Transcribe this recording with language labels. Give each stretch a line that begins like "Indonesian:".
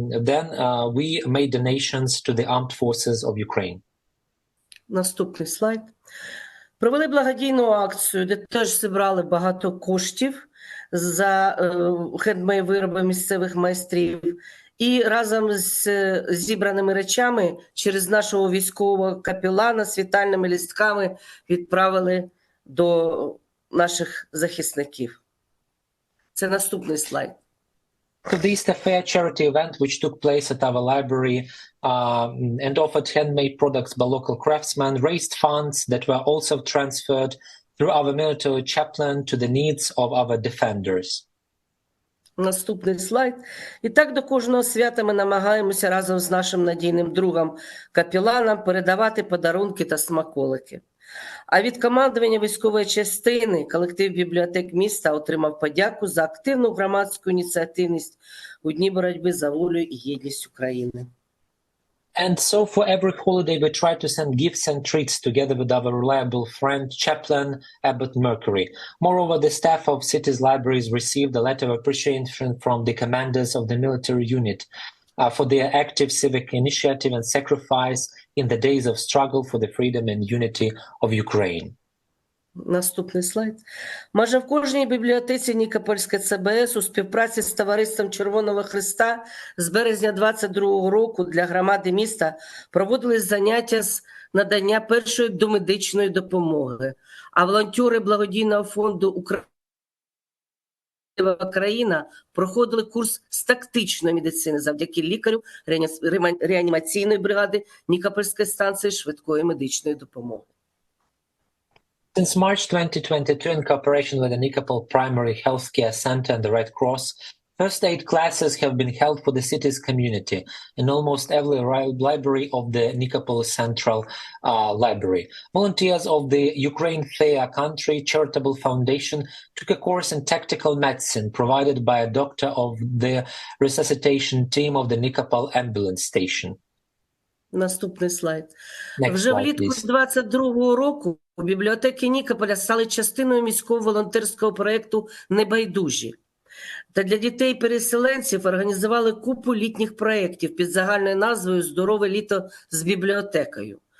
English: Then we made donations to the armed forces of Ukraine.
Ukrainian: Наступний слайд. Провели благодійну акцію, де теж зібрали багато коштів за хендмейд вироби місцевих майстрів. І разом з зібраними речами через нашого військового капелана з вітальними листками відправили до наших захисників. Це наступний слайд.
English: to the Easter Fair charity event, which took place at our library and offered handmade products by local craftsmen, raised funds that were also transferred through our military chaplain to the needs of our defenders.
Ukrainian: Наступний слайд. І так до кожного свята ми намагаємося разом з нашим надійним другом капеланом передавати подарунки та смаколики. А від командування військової частини колектив бібліотек міста отримав подяку за активну громадську ініціативність у Дні боротьби за волю і єдність України.
English: And so for every holiday, we try to send gifts and treats together with our reliable friend, Chaplain Abbott Mercury. Moreover, the staff of city's libraries received a letter of appreciation from the commanders of the military unit for their active civic initiative and sacrifice in the days of struggle for the freedom and unity of Ukraine.
Ukrainian: Наступний слайд. Майже в кожній бібліотеці Нікопольське ЦБС у співпраці з Товариством Червоного Хреста з березня 2022 року для громади міста проводились заняття з надання першої домедичної допомоги. А волонтери благодійного фонду Україна проходили курс з тактичної медицини завдяки лікарю реанімаційної бригади Нікопольської станції швидкої медичної допомоги.
English: Since March 2022, in cooperation with the Nikopol Primary Healthcare Center and the Red Cross, first aid classes have been held for the city's community in almost every library of the Nikopol Central Library. Volunteers of the Ukraine Fair Country Charitable Foundation took a course in tactical medicine provided by a doctor of the resuscitation team of the Nikopol ambulance station.
Ukrainian: Наступний слайд.
English: Next
Ukrainian: Вже
English: slide,
Ukrainian: влітку
English: please.
Ukrainian: 22-го року бібліотеки Нікополя стали частиною міського волонтерського проєкту «Небайдужі». Та для дітей-переселенців організували купу літніх проєктів під загальною назвою «Здорове літо з бібліотекою».